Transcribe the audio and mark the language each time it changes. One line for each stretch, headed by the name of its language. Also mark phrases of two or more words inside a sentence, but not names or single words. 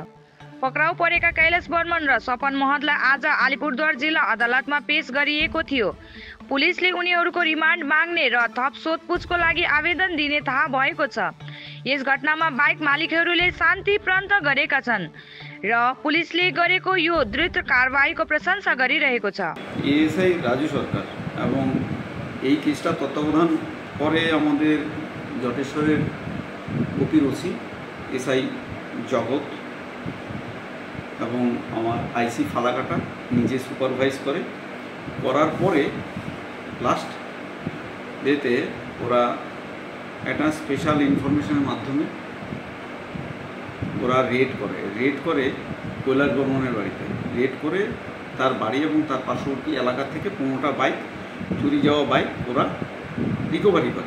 Nepali: पक्राउ परेका कैलाश बर्मन र सपन महतलाई आज अलिपुरद्वार जिल्ला अदालतमा पेश गरिएको थियो। पुलिसले उनीहरूको रिमान्ड माग्ने र थप सोधपुछको लागि आवेदन दिने थाहा भएको छ। यस घटनामा बाइक मालिकहरूले शान्ति प्राप्त गरेका छन् र पुलिसले गरेको यो द्रुत कारबाहीको प्रशंसा गरिरहेको छ।
Bangla: এএসআই রাজু সরকার এবং এই কেসটা তত্ত্বাবধান করে আমাদের জটেশ্বরের ওপির ওসি এসআই জগৎ এবং আমার আইসি ফালাকাটা নিজে সুপারভাইজ করার পরে
English: last day
Bangla: ওরা একটা
English: special information
Bangla: মাধ্যমে ওরা রেড করে কৈলাশ বর্মনের বাড়িতে রেড করে তার বাড়ি এবং তার পার্শ্ববর্তী এলাকা থেকে 15টা বাইক চুরি যাওয়া বাইক ওরা রিকভারি করে।